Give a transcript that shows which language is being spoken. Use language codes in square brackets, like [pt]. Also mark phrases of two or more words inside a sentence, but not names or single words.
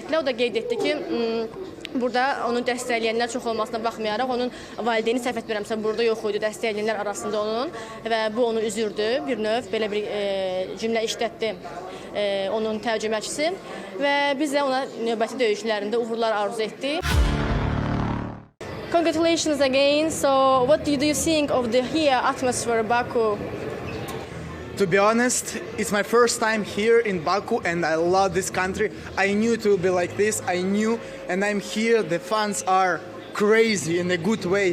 [az] O da qeyd etdi ki, burada onu dəstəkləyənlər çox olmasına baxmayaraq, onun valideyni səhv etmirəmsə burada yox idi, dəstəkləyənlər arasında onun və bu onu üzürdü. Bir növ belə bir cümlə işlətdi onun tərcüməçisi və biz də ona növbəti döyüşlərində uğurlar arzu etdik. [en] Congratulations again. So, what do you think of the here atmosphere, Baku? To be honest, it's my first time here in Baku and I love this country. I knew it would be like this. I knew, and I'm here. The fans are crazy in a good way.